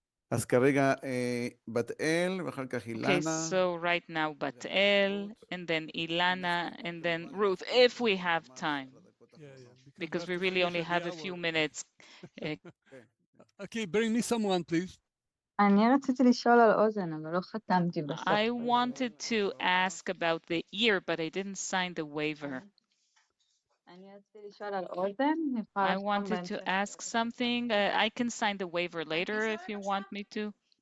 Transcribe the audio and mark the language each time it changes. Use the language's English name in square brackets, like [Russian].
[Hebrew] אז כרגע בת-אל, ואחר כך אילנה. [English] Okay, so right now Bat-El, and then Ilana, and then Ruth, if we have time. Because we really only have a few minutes. Okay, bring me someone, please. [Hebrew] אני רציתי לשאול על אוזן, אבל לא חתמתי בסוף. [English] I wanted to ask about the ear, but I didn't sign the waiver. [Hebrew] אני רציתי לשאול על אוזן. [English] I wanted to ask something. I can sign the waiver later if you want me to.